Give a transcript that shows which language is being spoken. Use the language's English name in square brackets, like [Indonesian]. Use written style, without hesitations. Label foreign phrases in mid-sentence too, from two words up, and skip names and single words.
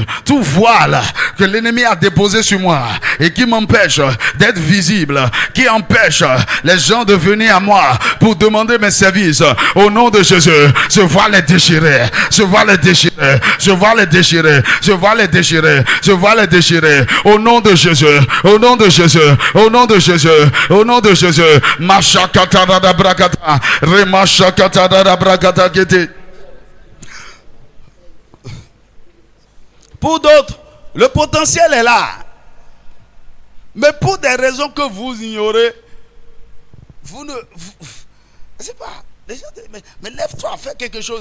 [French] Tout voile que l'ennemi a déposé sur moi et qui m'empêche d'être visible, qui empêche les gens de venir à moi pour demander mes services, au nom de Jésus, ce voile est déchiré, ce voile est déchiré. déchirer. Je vais les déchirer. Je vais les déchirer. Je vais les déchirer. Au nom de Jésus. Au nom de Jésus. Au nom de Jésus. Au nom de Jésus. Mashakata da brakata. Remashakata da brakata kete. Pour d'autres, le potentiel est là. Mais pour des raisons que vous ignorez, vous ne... Je sais pas. Les gens disent, mais lève-toi, fais quelque chose.